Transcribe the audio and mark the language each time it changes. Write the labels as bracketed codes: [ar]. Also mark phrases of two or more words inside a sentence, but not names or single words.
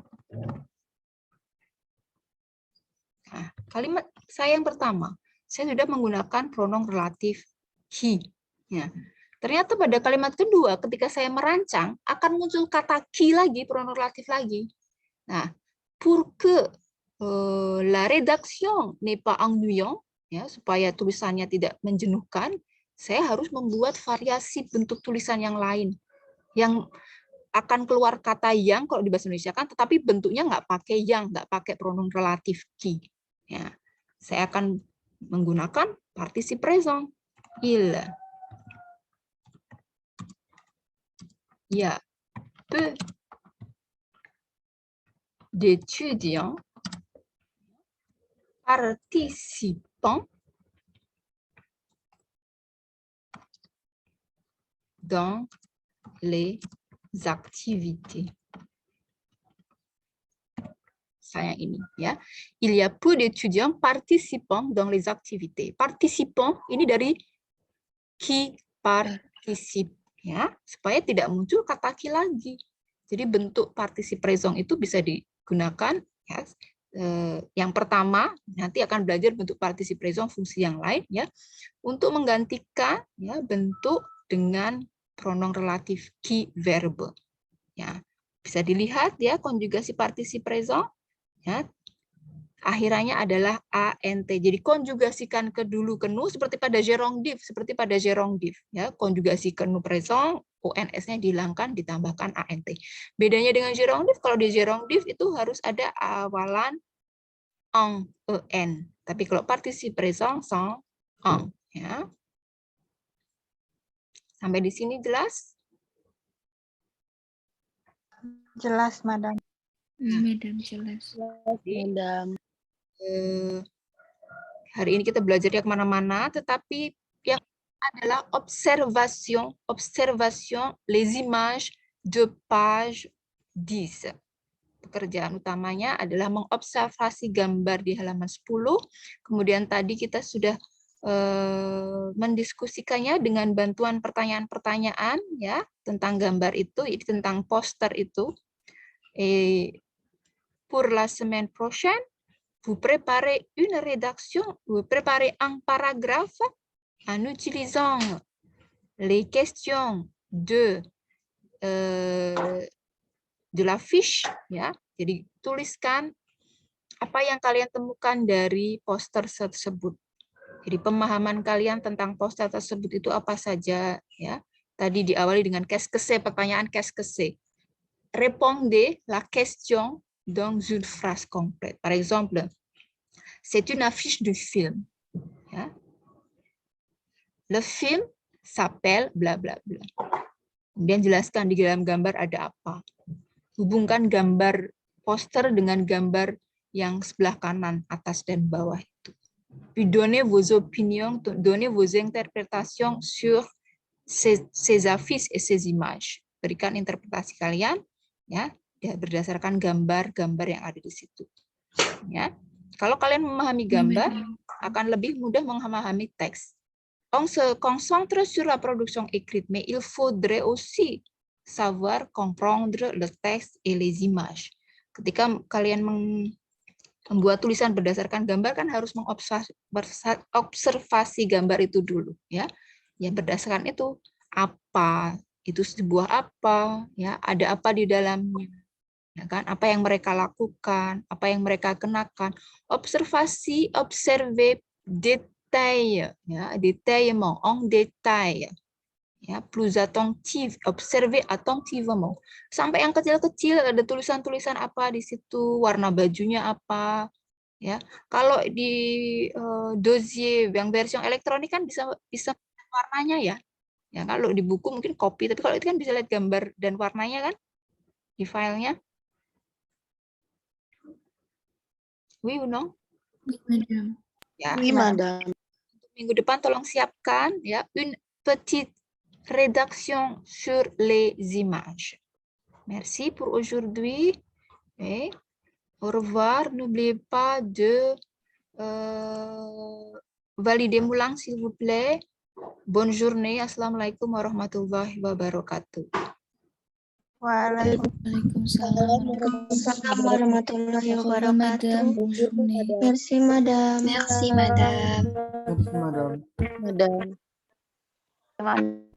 [id] Nah, kalimat saya yang pertama, saya sudah menggunakan [fr] pronom relatif [id] he. Ya. Ternyata pada kalimat kedua, ketika saya merancang, akan muncul kata qui lagi, [fr] pronom relatif [id] lagi. Nah, [fr] pour que la rédaction n'est pas ennuyant, [id] ya, supaya tulisannya tidak menjenuhkan, saya harus membuat variasi bentuk tulisan yang lain. Yang akan keluar kata yang kalau di bahasa Indonesia kan, tetapi bentuknya nggak pakai yang, nggak pakai [fr] pronom relatif qui. [id] Ya, saya akan menggunakan [fr] participe présent. Il y a peu d'étudiants participant dans les activités. [id] Saya ini ya. [fr] Il y a peu d'étudiants participant dans les activités. [id] Participant ini dari [fr] qui participe [id] ya, supaya tidak muncul kata qui lagi. Jadi bentuk [fr] participe présent [id] itu bisa digunakan ya. Yang pertama nanti akan belajar bentuk [fr] participe présent [id] fungsi yang lain ya, untuk menggantikan ya bentuk dengan [fr] pronom relatif qui verbe. [id] Ya, bisa dilihat ya konjugasi [fr] participe présent [id] ya. Akhirannya adalah ant. Jadi konjugasikan ke dulu ke nu seperti pada gerondif, ya. Konjugasi ke nu présent, ons-nya dihilangkan ditambahkan ant. Bedanya dengan gerondif, kalau di gerondif itu harus ada awalan en. Tapi kalau [fr] participe présent sans en, [id] ya. Sampai di sini jelas? Jelas, Madam. Madam, jelas. Madam. Hari ini kita belajarnya kemana-mana, tetapi yang adalah [fr] observation les images de page 10. [id] Pekerjaan utamanya adalah mengobservasi gambar di halaman 10. Kemudian tadi kita sudah mendiskusikannya dengan bantuan pertanyaan-pertanyaan ya tentang gambar itu, tentang poster itu. [fr] Pour la semaine prochaine, vous préparez une rédaction, vous préparez un paragraphe en utilisant les questions de la fiche, [id] ya. Jadi tuliskan apa yang kalian temukan dari poster tersebut. Jadi pemahaman kalian tentang poster tersebut itu apa saja, ya. Tadi diawali dengan qu'est-ce, pertanyaan qu'est-ce. [fr] Répondez la question dans une phrase complète. Par exemple, c'est une affiche du film. Ya. Le film s'appelle bla bla bla. [id] Kemudian jelaskan di dalam gambar ada apa. Hubungkan gambar poster dengan gambar yang sebelah kanan, atas dan bawah itu. [fr] Puis donnez vos opinions, donnez vos interprétations sur ces affiches et ces images. [id] Berikan interpretasi kalian, ya. Ya, berdasarkan gambar-gambar yang ada di situ. Ya. Kalau kalian memahami gambar, akan lebih mudah memahami teks. [fr] On se concentre sur la production écrite, mais il faudrait aussi savoir comprendre le texte et les images. [id] Ketika kalian membuat tulisan berdasarkan gambar kan harus mengobservasi gambar itu dulu, ya. Ya, berdasarkan itu apa, itu sebuah apa, ya, ada apa di dalamnya, ya kan? Apa yang mereka lakukan, apa yang mereka kenakan. Observasi, [fr] observer, détail, ya, détaillement, en détail. Ya, plus attentif, observer attentivement. [id] Sampai yang kecil-kecil ada tulisan-tulisan apa di situ, warna bajunya apa, ya. Kalau di dossier yang versi elektronik kan bisa lihat warnanya ya. Ya, kalau di buku mungkin copy, tapi kalau itu kan bisa lihat gambar dan warnanya kan di filenya. [fr] Oui ou non? Madame. [id] Ya. [fr] Oui, madame. [id] Minggu depan tolong siapkan ya [fr] une petite rédaction sur les images. Merci pour aujourd'hui. Et au revoir. N'oubliez pas de valider Moulang, s'il vous plaît. Bonne journée. [ar] السلام عليكم ورحمة الله وبركاته. وعليكم السلام. السلام عليكم ورحمة الله [fr] Au revoir, madame. [ar] وبركاته. [fr] Bonne journée. Merci, madame. Merci, madame. Merci, madam. Madam.